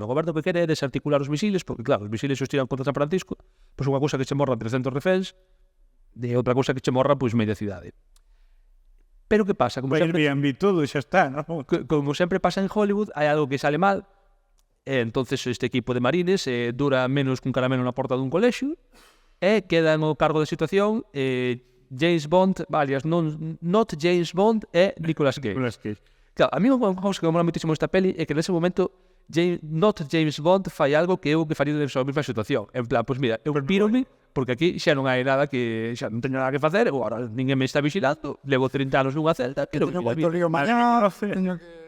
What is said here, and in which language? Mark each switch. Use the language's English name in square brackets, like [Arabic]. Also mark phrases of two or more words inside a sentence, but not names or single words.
[Galician] O goberno que quere é desarticular os misiles, porque claro, os misiles os tiran contra San Francisco, pois unha cousa que che morra 300 reféns, de outra cousa que che morra pois media cidade. Pero que pasa? Como Vai sempre, bien, vi todo e xa está, non? como sempre pasa en Hollywood, hai algo que sale mal, e entonces este equipo de marines dura menos que un caramelo na porta dun colexio, e queda no cargo da situación James Bond, alias not James Bond, e Nicolas Cage. Nicolas Cage. Claro, a mí unha cousa que me mola moitísimo esta peli é que nese momento not James Bond fai algo que eu que faría nesa mesma situación. En plan, pois mira, eu pírome porque aquí xa non hai nada que xa non teño nada que facer, ou agora ninguén me está vigilando, levo 30 anos nunha celda, pero Teño mira, moito lío mañá, teño que...